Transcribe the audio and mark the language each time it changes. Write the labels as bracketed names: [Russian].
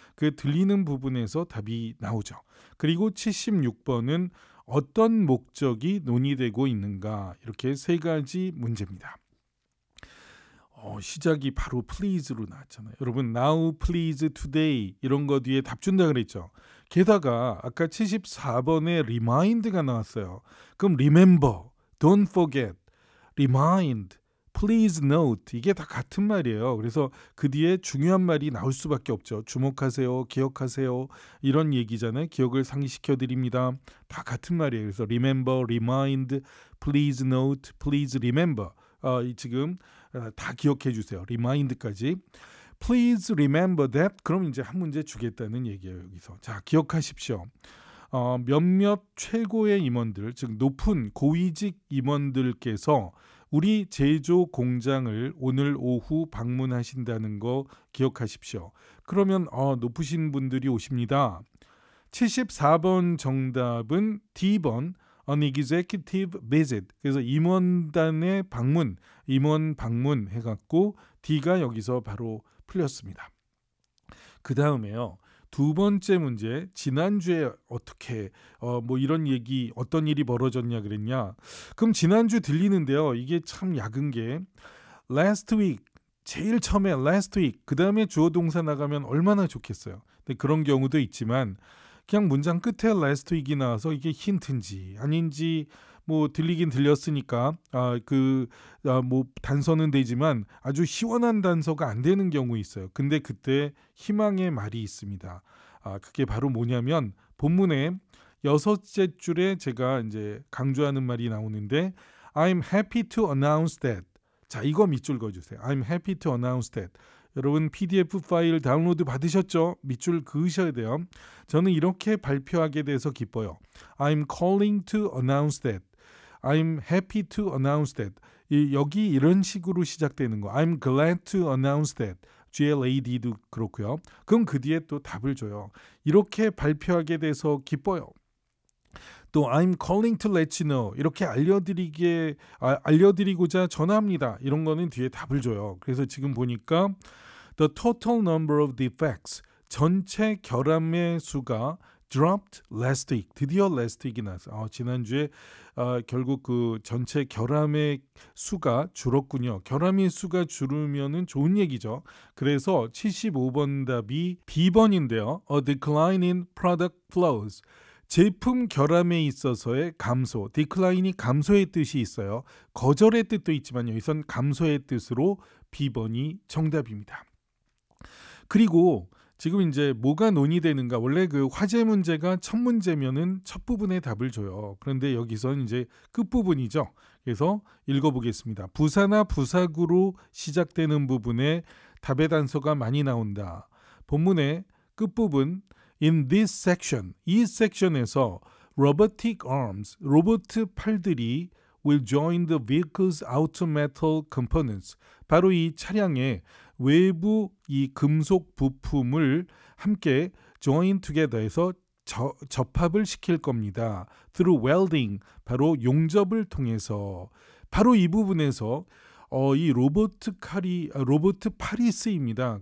[Korean] 그 들리는 부분에서 답이 나오죠. 그리고 76번은 어떤 목적이 논의되고 있는가? 이렇게 3가지 문제입니다. 시작이 바로 please로 나왔잖아요. 여러분 now, please, today 이런 거 뒤에 답 준다 그랬죠. 게다가 아까 74번에 remind가 나왔어요. [English] 그럼 remember, don't forget, remind, please note [Korean] 이게 다 같은 말이에요. 그래서 그 뒤에 중요한 말이 나올 수밖에 없죠. 주목하세요, 기억하세요 이런 얘기잖아요. 기억을 상기시켜 드립니다. 다 같은 말이에요. [English] 그래서 remember, remind, please note, please remember [Korean] 지금 다 기억해 주세요. remind까지. [English] Please remember that. [Korean] 그럼 이제 한 문제 주겠다는 얘기예요. 여기서. 자, 기억하십시오. 몇몇 최고의 임원들, 즉 높은 고위직 임원들께서 우리 제조 공장을 오늘 오후 방문하신다는 거 기억하십시오. 그러면 높으신 분들이 오십니다. 74번 정답은 D번 [English] An executive visit. [Korean] 그래서 임원단의 방문, 임원 방문 해갖고 D가 여기서 바로 풀렸습니다. 그 다음에요. 두 번째 문제, 지난주에 어떻게 뭐 이런 얘기, 어떤 일이 벌어졌냐 그랬냐. 그럼 지난주 들리는데요. 이게 참 약은 게 last week, 제일 처음에 last week, 그 다음에 주어 동사 나가면 얼마나 좋겠어요. 근데 그런 경우도 있지만 그냥 문장 끝에 last week이 나와서 이게 힌트인지 아닌지 뭐 들리긴 들렸으니까 뭐 단서는 되지만 아주 시원한 단서가 안 되는 경우 있어요. 근데 그때 희망의 말이 있습니다. 그게 바로 뭐냐면 본문의 6째 줄에 제가 이제 강조하는 말이 나오는데 [English] I'm happy to announce that. [Korean] 자, 이거 밑줄 그어주세요. [English] I'm happy to announce that. [Korean] 여러분 PDF 파일 다운로드 받으셨죠? 밑줄 그으셔야 돼요. 저는 이렇게 발표하게 돼서 기뻐요. [English] I'm calling to announce that. I'm happy to announce that. [Korean] 여기 이런 식으로 시작되는 거. [English] I'm glad to announce that. [Korean] GLAD도 그렇고요. 그럼 그 뒤에 또 답을 줘요. 이렇게 발표하게 돼서 기뻐요. 또 [English] I'm calling to let you know. [Korean] 이렇게 알려드리고자 전화합니다. 이런 거는 뒤에 답을 줘요. 그래서 지금 보니까 [English] the total number of defects. [Korean] 전체 결함의 수가 [English] dropped last week. [Korean] 드디어 last week이 나서 지난주에 결국 그 전체 결함의 수가 줄었군요. 결함의 수가 줄으면은 좋은 얘기죠. 그래서 75번 답이 B번인데요. [English] A decline in product flows. [Korean] 제품 결함에 있어서의 감소. decline이 감소의 뜻이 있어요. 거절의 뜻도 있지만 여기선 감소의 뜻으로 B번이 정답입니다. 그리고 지금 이제 뭐가 논의되는가? 원래 그 화제 문제가 첫 문제면은 첫 부분에 답을 줘요. 그런데 여기선 이제 끝부분이죠. 그래서 읽어보겠습니다. 부사나 부사구로 시작되는 부분에 답의 단서가 많이 나온다. 본문의 끝부분 [English] In this section, [Korean] 이 섹션에서 [English] robotic arms, [Korean] 로봇 팔들이 [English] will join the vehicle's outer metal components. [Korean] 바로 이 차량의 외부 이 금속 부품을 함께 [English] join together [Korean] 해서 접합을 시킬 겁니다. [English] Through welding, [Korean] 바로 용접을 통해서. 바로 이 부분에서 이 로봇 팔이 쓰입니다.